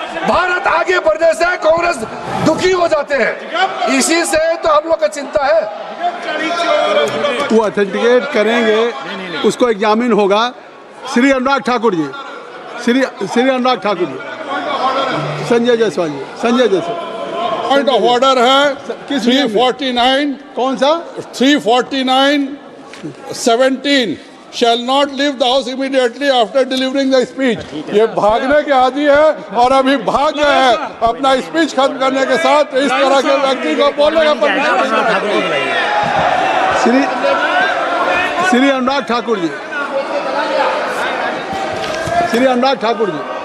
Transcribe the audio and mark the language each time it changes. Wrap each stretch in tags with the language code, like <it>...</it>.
<hi>भारत आगे बढ़ने से कांग्रेस दुखी हो जाते हैं, इसी से तो हम लोग का चिंता है। वो ऑथेंटिकेट करेंगे, उसको एग्जामिन होगा। श्री अनुराग ठाकुर जी, श्री अनुराग ठाकुर जी, संजय जायसवाल जी, Sanjay Jaiswal.</hi> <en>point of order है 349,</en> <hi>कौन सा?</hi> <en>349(17) shall not leave the house immediately after delivering the speech।</en> <hi>ये भागने के आदि है और अभी भाग गए हैं। अपना स्पीच खत्म करने के साथ इस तरह के व्यक्ति को बोलने का परमिशन। श्री अनुराग ठाकुर जी, श्री अनुराग ठाकुर जी।</hi>